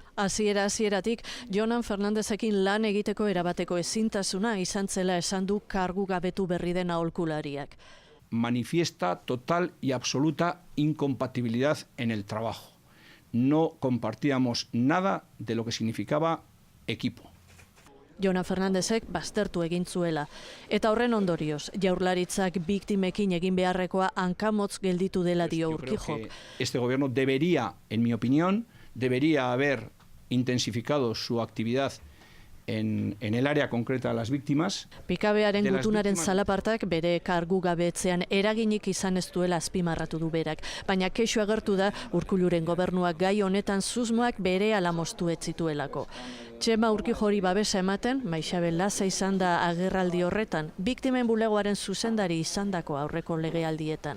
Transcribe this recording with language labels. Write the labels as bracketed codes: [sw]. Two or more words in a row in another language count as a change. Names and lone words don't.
[eu] Hasieratik, Jonan Fernandezekin lan egiteko erabateko ezintasuna izan zela esan du kargu gabetu berri den aholkulariak. [es] Manifiesta total y absoluta incompatibilidad en el trabajo. No compartíamos nada de lo que significaba equipo. [eu] Jonan Fernandezek baztertu egin zuela. Eta horren ondorioz, Jaurlaritzak biktimekin egin beharrekoa hankamotz gelditu dela dio Urquijok. [es] Este gobierno debería, en mi opinión, debería haber intensificado su actividad en el área concreta de las víctimas. [eu] Pikabearen gutunaren zalapartak bere kargu gabetzean eraginik izan ez duela azpimarratu du berak, baina kexu agertu da Urkulluren gobernuak gai honetan susmoak berehala moztu ez zituelako. Txema Urquijori babesa ematen, Maixabel Laza izan da agerraldi horretan, biktimen bulegoaren zuzendari izandako aurreko legealdietan.